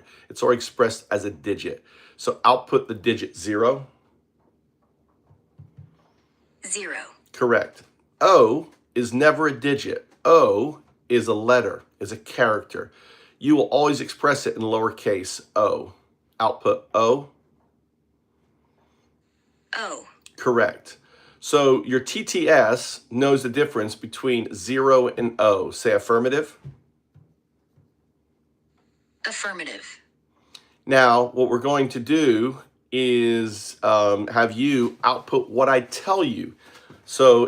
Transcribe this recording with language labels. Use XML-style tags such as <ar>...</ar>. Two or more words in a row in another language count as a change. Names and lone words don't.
<en>It's already expressed as a digit. So output the digit 0. 0. Correct. O is never a digit. O is a letter, is a character. You will always express it in lowercase o. Output O. O. Correct. So your TTS knows the difference between 0 and O. Say affirmative. Affirmative. Now, what we're going to do is have you output what I tell you.</en>